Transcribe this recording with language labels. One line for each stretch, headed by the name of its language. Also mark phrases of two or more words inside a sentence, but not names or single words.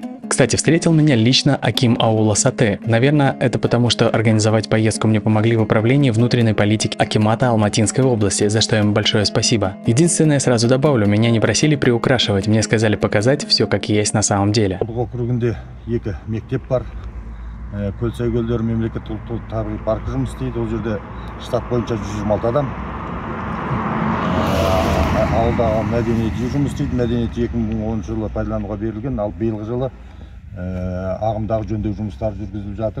Russian: Кстати, встретил меня лично Аким аула Саты. Наверное, это потому, что организовать поездку мне помогли в управлении внутренней политики Акимата Алматинской области, за что им большое спасибо. Единственное, сразу добавлю, меня не просили приукрашивать, мне сказали показать все как есть на самом деле.
Kazakh: Көлсай көлдері мемлекеттік ұлттық табиғи паркі жұмыс істейді. Ол жерде штат бойынша 126 адам. Ауылдағы мәдениет үйі жұмыс істейді. Мәдениет 2010 жылы пайдалануға берілген, ал биылғы жылы ағымдағы жөндеу жұмыстары жүргізіліп жатыр.